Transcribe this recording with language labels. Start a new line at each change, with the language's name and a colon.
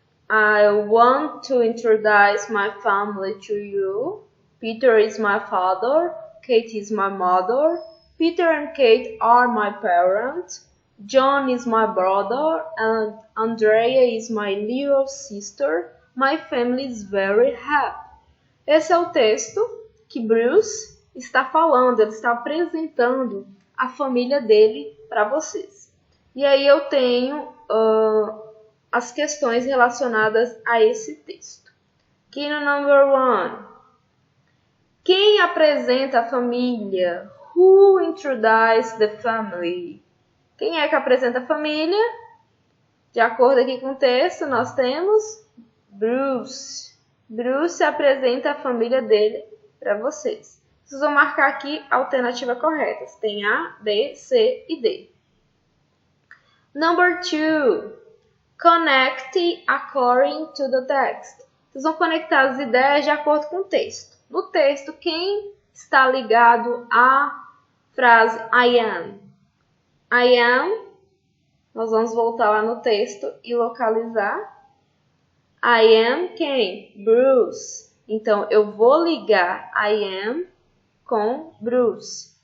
English: I want to introduce my family to you. Peter is my father. Kate is my mother. Peter and Kate are my parents. John is my brother. And Andrea is my little sister. My family is very happy.
Portuguese: Esse é o texto que Bruce está falando, ele está apresentando a família dele para vocês. E aí eu tenho as questões relacionadas a esse texto. Aqui no number 1. Quem apresenta a família?
English: Who introduces the family?
Portuguese: Quem é que apresenta a família? De acordo aqui com o texto, nós temos Bruce. Bruce apresenta a família dele para vocês. Vocês vão marcar aqui a alternativa correta. Tem A, B, C e D. Number 2.
English: Connect according to the text.
Portuguese: Vocês vão conectar as ideias de acordo com o texto. No texto, quem está ligado à frase I am? I am, nós vamos voltar lá no texto e localizar. I am quem? Bruce. Então, eu vou ligar I am com Bruce.